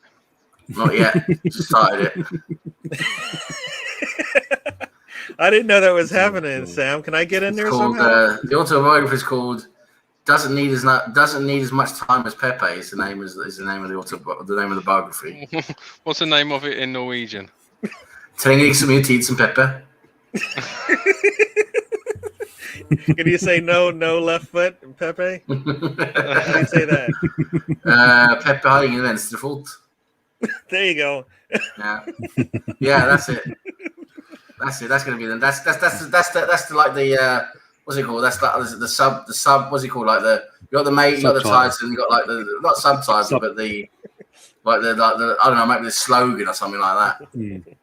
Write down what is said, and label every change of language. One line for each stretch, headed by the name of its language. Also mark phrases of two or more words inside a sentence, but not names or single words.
English: Not yet. Just started it. I didn't know that was happening, Sam. Can I get in there somehow? The autobiography is called "Doesn't Need as Much Time as Pepe." Is the name of the biography. What's the name of it in Norwegian?
Norwegian: Trenger ikke så mye tid som Pepe.
English: Can you say no left foot, Pepe? Can you say that?
Norwegian: Pepe har ingen venstrefot.
English: There you go. Yeah, that's it. That's gonna be the that's the like the what's it called? That's like the sub. What's it called? Like you got the mate, you got the title, you got like the not subtitle, but the I don't know, maybe the slogan or something like that.